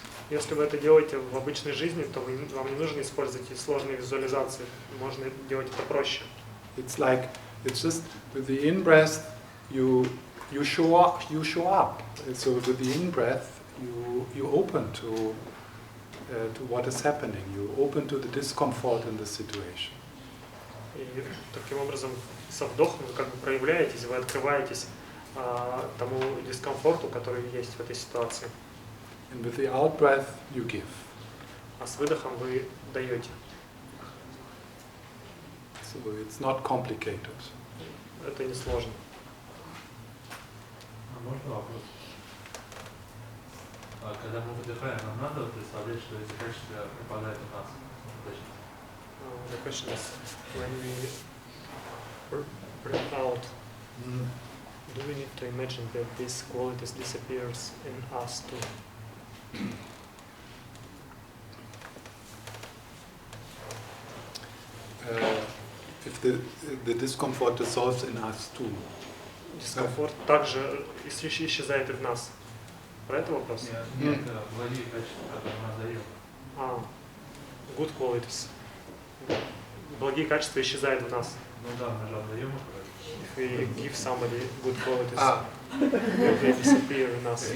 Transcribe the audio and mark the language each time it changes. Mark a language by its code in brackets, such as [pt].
[ru] Если вы это делаете в обычной жизни, то вам не нужно использовать эти сложные визуализации. Можно делать это проще. [en] It's just with the in-breath, you show up. So with the in-breath, you open to what is happening. You open to the discomfort in the situation. [ru] И таким образом со вдохом вы как бы проявляетесь, вы открываетесь тому дискомфорту, который есть в этой ситуации. [en] And with the out-breath, you give. [ru] А с выдохом вы даете. [en] So it's not complicated. [ru] Это не сложно. Можно вопрос? Когда мы выдыхаем, нам надо представлять, что эти качества пропадают у нас. [en] The question is, when we breathe out, do we need to imagine that these qualities disappears in us too? If the discomfort dissolves in us too. [ru] Дискомфорт также исчезает и в нас. Про это вопрос? Нет, благие качества, которые мы отдаем. [en] Good qualities. [ru] Благие качества исчезают в нас. Ну да, мы же отдаем их. [en] If we give somebody good qualities, they disappear in us.